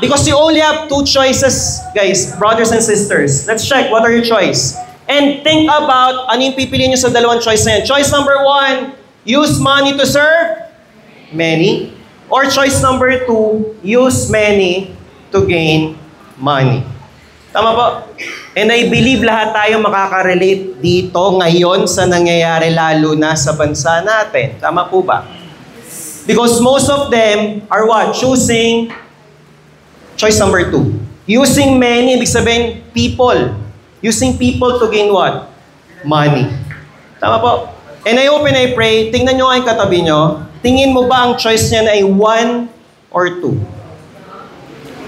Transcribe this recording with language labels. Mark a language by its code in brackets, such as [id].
[en] Because you only have two choices, guys, brothers and sisters. Let's check, what are your choice? [tl] And think about ano yung pipiliin nyo sa dalawang choice na yan. [en] Choice number 1, use money to serve many. Or choice number 2, use many to gain money. [tl] Tama po? [en] And I believe [tl] lahat tayo makaka-relate dito ngayon sa nangyayari lalo na sa bansa natin. Tama po ba? [en] Because most of them are what? Choosing choice number 2. Using many, [tl] ibig sabihin, [en] people. Using people to gain what? [tl] Money. Tama po? [en] And I hope and I pray, [tl] tingnan nyo nga yung katabi nyo, tingin mo ba ang choice niya na ay 1 or 2?